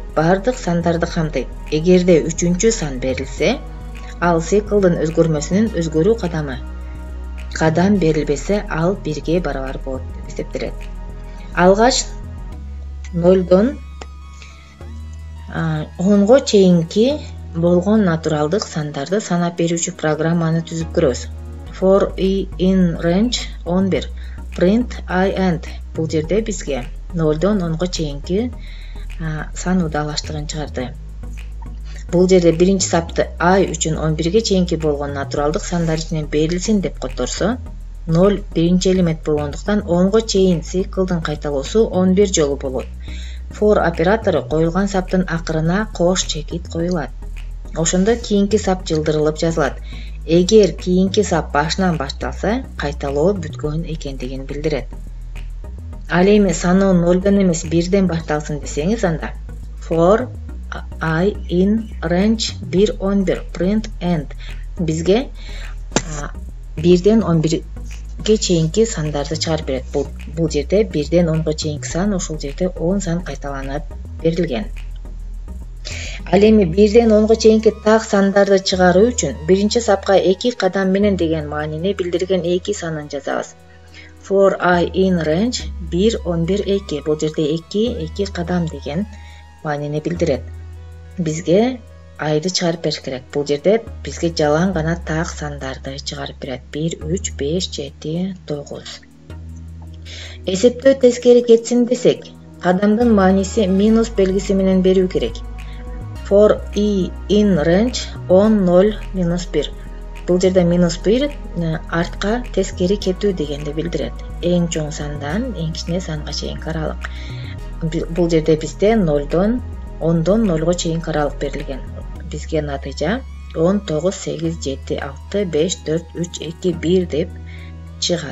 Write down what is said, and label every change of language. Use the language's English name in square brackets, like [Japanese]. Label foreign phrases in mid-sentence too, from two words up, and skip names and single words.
[Kyrgyz] Бардык сандарды камтыйт. Эгерде 3-чү сан берилсе, ал циклдын өзгөрмөсүнүн өзгөрүү кадам берилбесе, ал 1-ге барабар болот деп эсептелет. Алгач 0-дон 10-го чейинки болгон натуралдык сандарды санап берүүчү программаны түзүп көрөбүз. [English] For in range 11 print I and. [Kyrgyz] Бул жерде бизге 0-дон 10-го чейинки сан удалаштыгын чыгарды. Бул жерде биринчи сапты I үчүн 11-ге чейинки болгон натуралдык сандар ичинен берилсин деп которсо, 0 биринчи элемент болгондуктан 10го чейин циклдын кайталоосу 11 жолу болот. For оператору коюлган саптын акырына кош чекит коюлат. Ошондо кийинки сап жылдырылып жазылат. Эгер кийинки сап башынан башталса, кайталоо бүткөн экендигин билдирет. Ал эми саноо 0дон эмес 1ден башталсын десеңиз, анда [English] for I in range 1-11 print end [Kyrgyz] бизге 1ден 11ге чейинки сандарды чыгарып берет. Бул жерде 1ден 10го чейинки сан, ошол жерде 10 сан кайталанып берилген. Ал эми 1ден 10го чейинки так сандарды чыгаруу үчүн биринчи сапка 2 кадам менен деген маанини билдирген 2 санын жазабыз. [English] For I in range 1-11 2. [Kyrgyz] Бул жерде 2 кадам деген маанини билдирет. Бизге айды чыгарып бериш керек. Бул жерде бизге жалаң гана так сандарды чыгарып берет. 1, 3, 5, 7, 9. Эсептөө тескери кетсин десек, кадамдын мааниси минус белгиси менен берүү керек. [English] For I in range 10, 0, [Kyrgyz] минус 1. Бул жерде минус 1 артка тескери кетүү дегенди билдирет. Эң чоң сандан эң кичине санга чейинки аралык. Бул жерде бизде 10дон 0го чейинки аралык берилген. Бизге натыйжа 10, 9, 8, 7, 6, 5, 4, 3, 2, 1 деп чыгат.